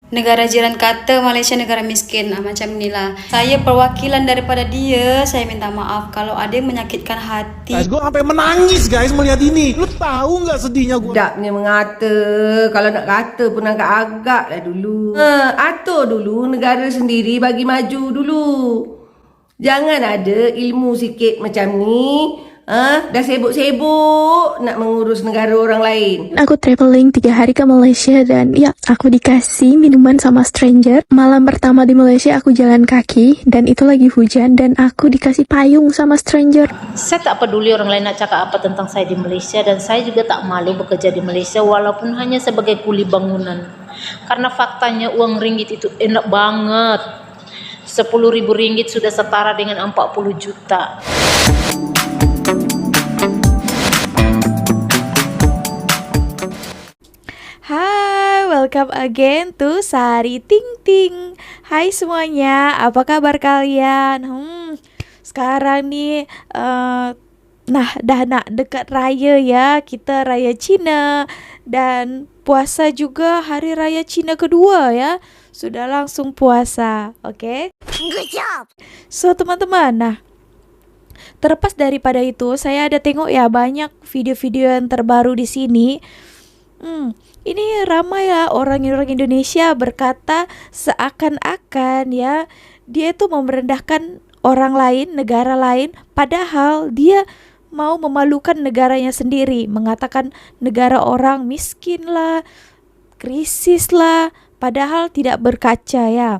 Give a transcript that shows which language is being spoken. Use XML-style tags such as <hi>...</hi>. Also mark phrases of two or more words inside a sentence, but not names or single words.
<ms>Negara jiran kata Malaysia negara miskin, macam inilah. Saya perwakilan daripada dia, saya minta maaf kalau ada yang menyakitkan hati.</ms> <id>Guys, gue sampai menangis guys melihat ini. Lu tahu nggak sedihnya gue?</id> <ms>Sedapnya mengata. Kalau nak kata pun agak-agak lah dulu. Atur dulu negara sendiri bagi maju dulu. Jangan ada ilmu sikit macam ni. Dah sibuk-sibuk nak mengurus negara orang lain.</ms> <id>Aku traveling 3 hari ke Malaysia dan ya, aku dikasih minuman sama stranger. Malam pertama di Malaysia aku jalan kaki dan itu lagi hujan dan aku dikasih payung sama stranger.</id> <ms>Saya tak peduli orang lain nak cakap apa tentang saya di Malaysia, dan saya juga tak malu bekerja di Malaysia walaupun hanya sebagai kuli bangunan.</ms> <id>Karena faktanya uang ringgit itu enak banget. 10.000 ringgit sudah setara dengan 40 juta.</id> <en>Hai, welcome again to Sari Ting Ting.</en> <id>Hai semuanya, apa kabar kalian? Sekarang nih,</id> <ms>dah nak dekat raya</ms> <id>ya. Kita raya Cina dan puasa juga hari raya Cina kedua ya. Sudah langsung puasa, oke?</id> <en>Good job.</en> <id>So teman-teman, terlepas daripada itu, saya ada tengok ya banyak video-video yang terbaru di sini. Ini ramai ya orang-orang Indonesia berkata seakan-akan ya dia itu merendahkan orang lain, negara lain, padahal dia mau memalukan negaranya sendiri, mengatakan negara orang miskin lah, krisis lah, padahal tidak berkaca ya.</id>